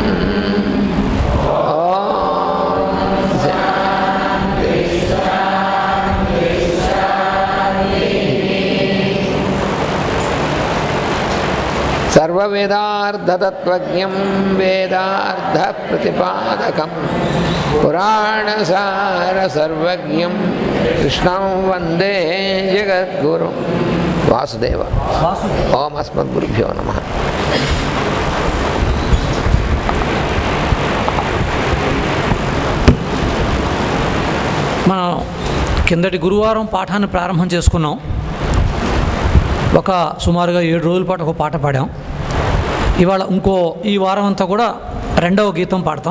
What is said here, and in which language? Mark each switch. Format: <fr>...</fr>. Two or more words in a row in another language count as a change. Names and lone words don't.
<sa>सर्ववेदार्थतत्त्वज्ञं वेदार्थप्रतिपादकं पुराणसारसर्वज्ञं कृष्णं वन्दे जगद्गुरुं वासुदेव। ओम अस्मद्गुरुभ्यो नमः।</sa> <te>మనం కిందటి గురువారం పాఠాన్ని ప్రారంభం చేసుకున్నాం. ఒక సుమారుగా 7 రోజుల పాటు ఒక పాట పాడాం. ఇవాళ ఈ వారం అంతా కూడా రెండవ గీతం పాడతాం.</te>